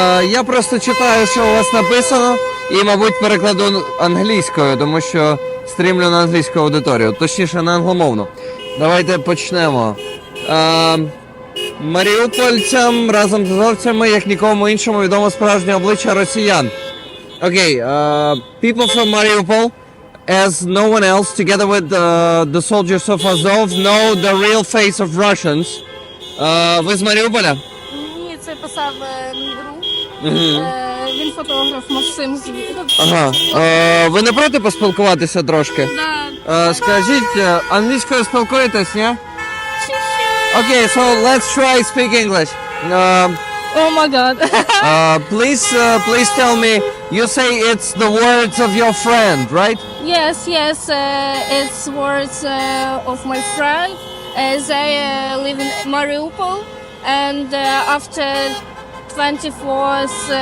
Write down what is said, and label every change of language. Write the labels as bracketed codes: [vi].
[uk] Я просто читаю, що у вас написано, і, мабуть, перекладу англійською, тому що стрімлю на англійську аудиторію, точніше на англомовну. Давайте почнемо. Маріупольцям разом з азовцями, як нікому іншому, відомо справжнє обличчя росіян. [en] Okay, people from Mariupol, as no one else, together with the soldiers of Azov, know the real face of Russians. [uk] Ви з Маріуполя? Ні, це писав мій друг. Він фотограф, Максим звідти. Ага. Ви не проти поспілкуватися трошки? Да. Скажіть, англійською спілкуєтесь, ні? [en] Okay, so let's try speak English. Oh my god. Please tell me, you say it's the words of your friend, right? Yes, it's words of my friend. They live in Mariupol, and after 24th